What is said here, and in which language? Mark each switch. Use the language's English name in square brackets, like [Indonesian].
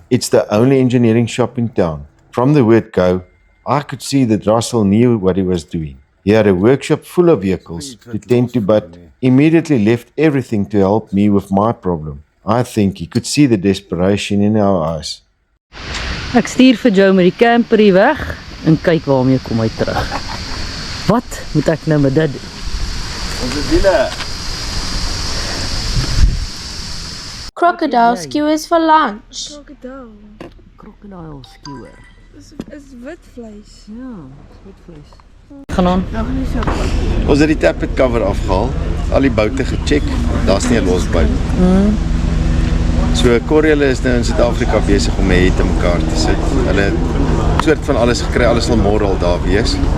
[English] It's the only engineering shop in town. From the word go, I could see that Russell knew what he was doing. He had a workshop full of vehicles to tend to, but immediately left everything to help me with my problem. I think he could see the desperation in our eyes. [Afrikaans] Ek stuur vir Joe met die camper hier weg en kyk waarmee kom hy terug. Wat moet ek nou met dit doen? Onze wiele. [English] Crocodile skewers for lunch. Crocodile skewer. [Afrikaans] Is wit vlees. Ja, wit vlees. Gaan aan. Ons het die tappet cover afgehaal, al die boute gecheck, daar's nie 'n los bout. So Corrie is nou in Suid-Afrika besig om my te mekaar te sit. Hulle het soort van alles gekry, alles sal môre al daar wees.